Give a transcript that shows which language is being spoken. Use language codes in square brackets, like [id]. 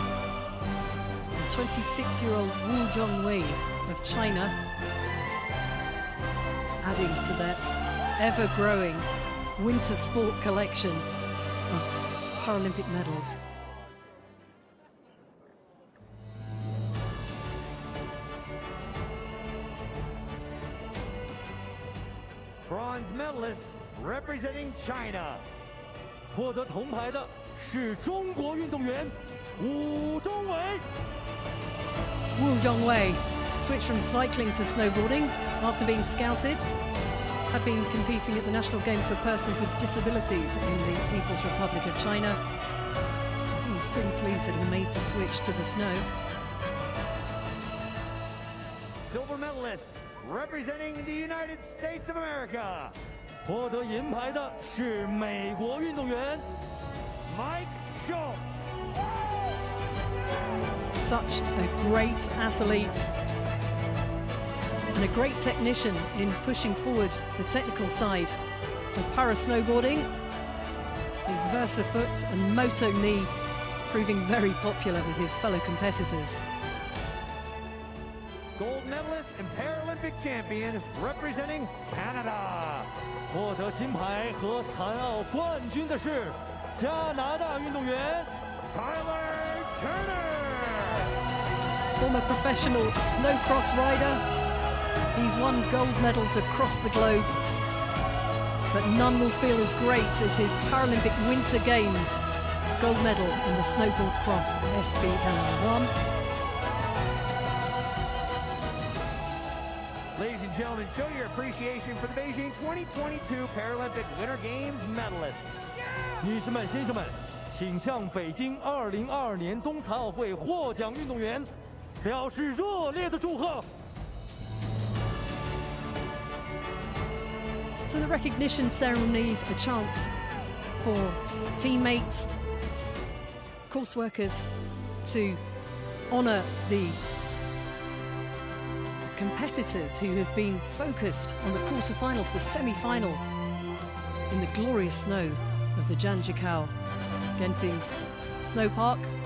[en] And 26-year-old Wu Zhongwei of China, adding to their ever-growing winter sport collection of Paralympic medals. Bronze medalist representing China. [zh] 获得铜牌的是中国运动员武宗伟。 [en] Wu Zhongwei switched from cycling to snowboarding after being scouted. Had been competing at the National Games for persons with disabilities in the People's Republic of China. I think he's pretty pleased that he made the switch to the snow. Silver medalist representing the United States of America. [zh] 获得银牌的是美国运动员 Mike Schultz. [en] Such a great athlete and a great technician in pushing forward the technical side of para-snowboarding. His Versafoot and Moto knee proving very popular with his fellow competitors. Gold medalist and Paralympic champion representing Canada. [zh] 获得金牌和残奥冠军的是加拿大运动员 Tyler Turner. [en] Former professional snowcross rider. He's won gold medals across the globe, but none will feel as great as his Paralympic Winter Games gold medal in the Snowboard Cross SBL1. Ladies and gentlemen, show your appreciation for the Beijing 2022 Paralympic Winter Games medalists. [zh] 女士们、先生们，请向北京2022年冬残奥会获奖运动员表示热烈的祝贺。 [en] So the recognition ceremony, a chance for teammates, course workers to honour the competitors who have been focused on the quarterfinals, the semi-finals in the glorious snow of the Zhangjiakou Genting Snow Park.